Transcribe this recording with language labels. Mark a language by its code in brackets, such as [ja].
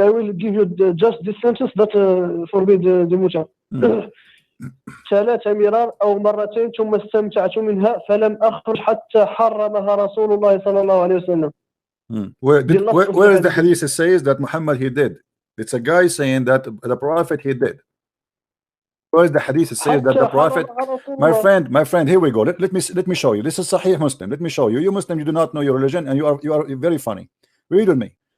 [en] I will give you just this sentence that forbid the muta. [ar] 3 مرار أو مرتين ثم استمتعت منها فلم أخرج حتى حرمها رسول الله صلى الله عليه وسلم. [en] Where is the hadith that says that Muhammad he did? It's a guy saying that the prophet he did. Where is the hadith that says that the prophet? My friend, here we go. Let me show you. This is Sahih Muslim. Let me show you. You Muslim, you do not know your religion, and you are very funny. Read with me.